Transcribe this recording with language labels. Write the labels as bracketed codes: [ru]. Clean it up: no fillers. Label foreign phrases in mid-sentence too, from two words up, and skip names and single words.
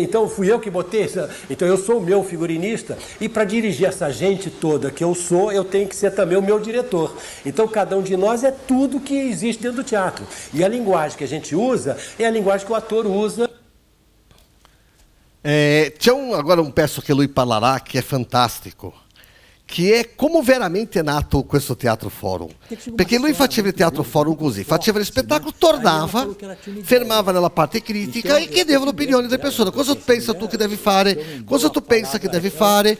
[pt] Então fui eu que botei essa, então eu sou o meu figurinista e para dirigir essa gente toda que eu sou, eu tenho que ser também o meu diretor. Então cada um de nós é tudo que existe dentro do teatro. E a linguagem que a gente usa é a linguagem que o ator usa. [it] C'è [pt] agora um peço [it] che lui parlerà che è fantastico, che è come veramente è nato questo teatro forum. Perché lui faceva il teatro forum così, faceva il spettacolo, tornava, fermava nella parte critica e chiedeva l'opinione delle persone. Cosa pensa tu che devi fare? Cosa tu pensa che devi fare?